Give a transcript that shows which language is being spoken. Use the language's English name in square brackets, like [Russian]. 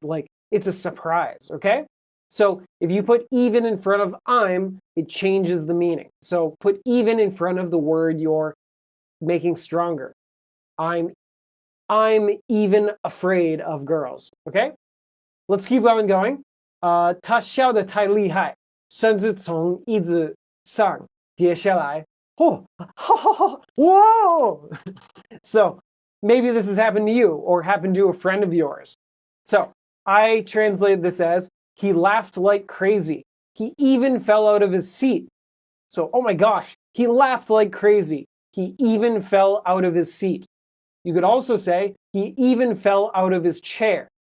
[English] Like, it's a surprise, okay? So if you put even in front of I'm, it changes the meaning. So put even in front of the word you're making stronger. I'm even afraid of girls, okay? Let's keep on going. [Chinese] 他笑得太厉害，甚至从椅子上跌下来。 [English] Oh, whoa! So maybe this has happened to you or happened to a friend of yours. So I translated this as, he laughed like crazy. He even fell out of his seat. So, oh my gosh, he laughed like crazy. He even fell out of his seat. You could also say, he even fell out of his chair.